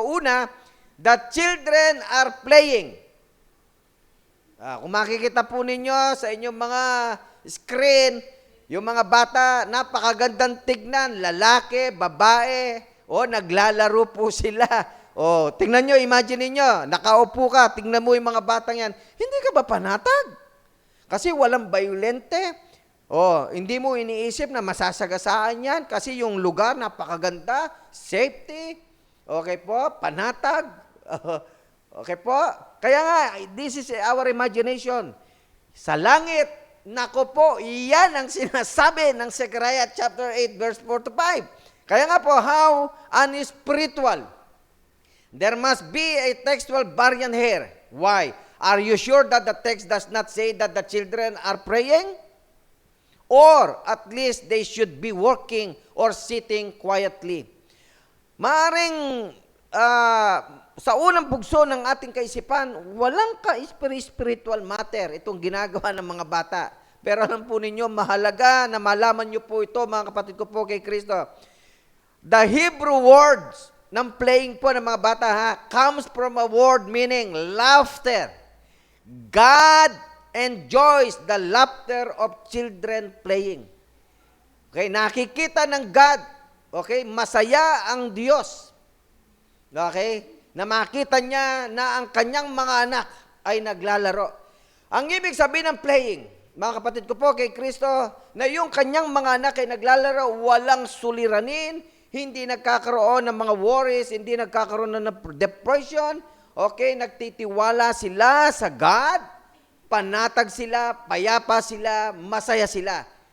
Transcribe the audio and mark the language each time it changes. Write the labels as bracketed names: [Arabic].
[Filipino] Una, [English] the children are playing. [Filipino] Kung makikita po ninyo sa inyong mga screen, yung mga bata, napakagandang tignan, lalaki, babae, naglalaro po sila. Tingnan nyo, imagine niyo, nakaupo ka, tingnan mo yung mga batang yan, hindi ka ba panatag? Kasi walang violente. Hindi mo iniisip na masasagasaan yan kasi yung lugar napakaganda, safety, okay po, panatag, okay po. Kaya nga, [English] this is our imagination. [Filipino] Sa langit, nako po, iyan ang sinasabi ng Zechariah chapter 8, verse 4 to 5. Kaya nga po, [English] how unspiritual. There must be a textual variant here. Why? Are you sure that the text does not say that the children are praying? Or at least they should be working or sitting quietly. [Filipino] Maaring sa unang bugso ng ating kaisipan, walang ka-spiritual matter itong ginagawa ng mga bata. Pero alam po ninyo, mahalaga na malaman nyo po ito, mga kapatid ko po kay Kristo. [English] The Hebrew words ng playing po ng mga bata comes from a word meaning laughter. God enjoys the laughter of children playing. [Filipino] Okay, nakikita ng God, okay, masaya ang Diyos. Okay? Na makita niya na ang kanyang mga anak ay naglalaro. Ang ibig sabihin ng playing, mga kapatid ko po kay Kristo, na yung kanyang mga anak ay naglalaro, walang suliranin, hindi nagkakaroon ng mga worries, hindi nagkakaroon ng depression, okay, nagtitiwala sila sa God, panatag sila, payapa sila, masaya sila.